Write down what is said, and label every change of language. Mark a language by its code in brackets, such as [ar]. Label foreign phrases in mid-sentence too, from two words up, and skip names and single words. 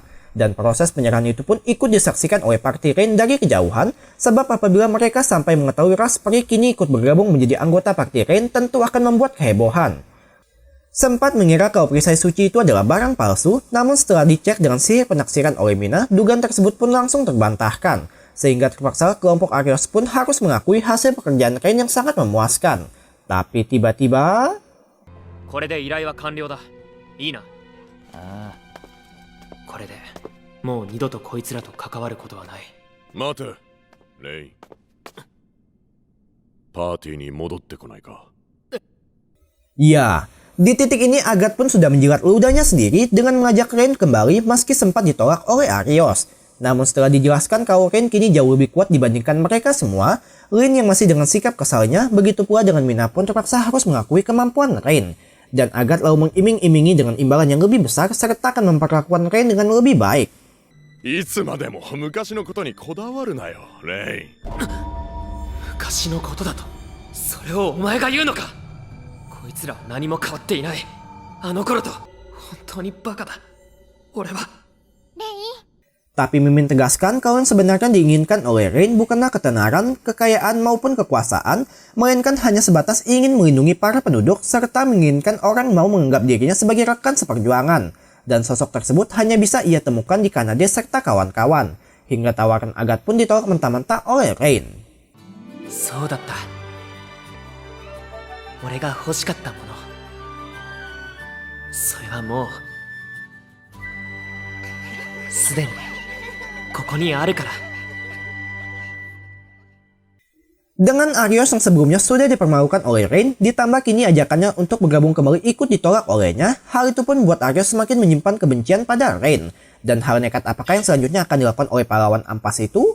[id] Dan proses penyerahan itu pun ikut disaksikan oleh parti Rain dari kejauhan, sebab apabila mereka sampai mengetahui ras peri kini ikut bergabung menjadi anggota parti Rain tentu akan membuat kehebohan. Sempat mengira kalau perisai suci itu adalah barang palsu, namun setelah dicek dengan sihir penaksiran oleh Mina, dugaan tersebut pun langsung terbantahkan. Sehingga terpaksa kelompok Arios pun harus mengakui hasil pekerjaan Rain yang sangat memuaskan. Tapi tiba-tiba... [ja] これで依頼は完了だ。いいな。ああ。これでもう二度とこいつらと関わることはない。待て、レイン。パーティーに戻ってこないか。 [id] Ya, di titik ini Agat pun sudah menjilat ludahnya sendiri dengan mengajak Rain kembali meski sempat ditolak oleh Arios. Namun setelah dijelaskan kalau Rain kini jauh lebih kuat dibandingkan mereka semua, Lin yang masih dengan sikap kesalnya, begitu pula dengan Mina pun terpaksa harus mengakui kemampuan Rain. Dan Agat lalu mengiming-imingi dengan imbalan yang lebih besar serta akan memperlakukan Rain dengan lebih baik. [ja] いつまでも昔のことにこだわるなよ、レイン。昔のことだとそれをお前が言うのか。こいつらは何も変わっていない。あの頃と本当にバカだ。俺は。 [id] Tapi Mimin tegaskan kalau yang sebenarnya diinginkan oleh Rain bukanlah ketenaran, kekayaan maupun kekuasaan, melainkan hanya sebatas ingin melindungi para penduduk serta menginginkan orang mau menganggap dirinya sebagai rekan seperjuangan. Dan sosok tersebut hanya bisa ia temukan di Kanade serta kawan-kawan. Hingga tawaran Agat pun ditolak mentah-mentah oleh Rain. [ja] そうだった。俺が欲しかったもの。それはもうすでにここにあるから。 [id] Dengan Arios yang sebelumnya sudah dipermalukan oleh Rain, ditambah kini ajakannya untuk bergabung kembali ikut ditolak olehnya, hal itu pun membuat Arios semakin menyimpan kebencian pada Rain. Dan hal nekat apakah yang selanjutnya akan dilakukan oleh pahlawan ampas itu?